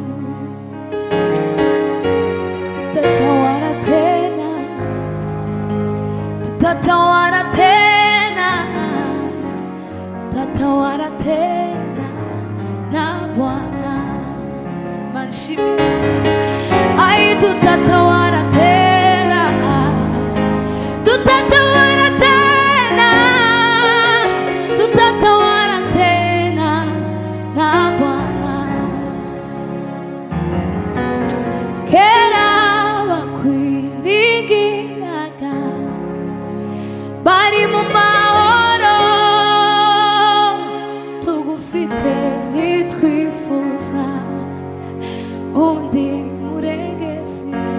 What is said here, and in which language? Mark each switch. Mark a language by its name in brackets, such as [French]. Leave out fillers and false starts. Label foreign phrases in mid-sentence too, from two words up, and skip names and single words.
[Swahili] Tutatawala tena, tutatawala tena, tutatawala tena na Bwana. Manshimi ai, tutatawala tena, tutatawala tena, tutatawala tena na Bwana. [Kinyarwanda] Kera bakwiringiraga bari mu mahoro, tugufite nitwifuza undi murengezi.